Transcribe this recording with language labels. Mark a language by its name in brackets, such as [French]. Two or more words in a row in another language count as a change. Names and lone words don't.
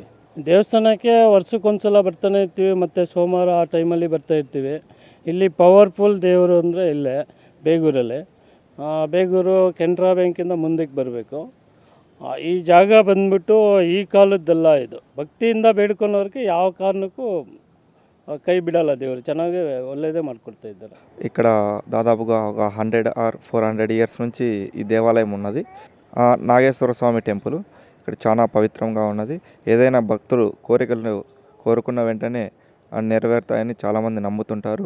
[Kannada] ದೇವಸ್ಥಾನಕ್ಕೆ ವರ್ಷಕ್ಕೊಂದ್ಸಲ ಬರ್ತಾನೆ ಇರ್ತೀವಿ, ಮತ್ತು ಸೋಮವಾರ ಆ ಟೈಮಲ್ಲಿ ಬರ್ತಾ ಇರ್ತೀವಿ. ಇಲ್ಲಿ ಪವರ್ಫುಲ್ ದೇವರು ಅಂದರೆ ಇಲ್ಲೇ ಬೇಗೂರಲ್ಲಿ. ಬೇಗೂರು ಕೆನರಾ ಬ್ಯಾಂಕಿಂದ ಮುಂದಕ್ಕೆ ಬರಬೇಕು. ಈ ಜಾಗ ಬಂದ್ಬಿಟ್ಟು ಈ ಕಾಲದ್ದೆಲ್ಲ ಇದು. ಭಕ್ತಿಯಿಂದ ಬೇಡ್ಕೊಳೋರಿಗೆ ಯಾವ ಕಾರಣಕ್ಕೂ ಕೈ ಬಿಡಲ್ಲ ದೇವರು. ಚೆನ್ನಾಗಿ ಒಳ್ಳೇದೇ ಮಾಡಿಕೊಡ್ತಾ ಇದ್ದಾರೆ. [Telugu] ఇక్కడ దాదాపుగా ఒక 100 or 400 ఇయర్స్ నుంచి ఈ దేవాలయం ఉన్నది. నాగేశ్వర స్వామి టెంపుల్ ఇక్కడ చాలా పవిత్రంగా ఉన్నది. ఏదైనా భక్తులు కోరికలను కోరుకున్న వెంటనే నెరవేరుతాయని చాలామంది నమ్ముతుంటారు.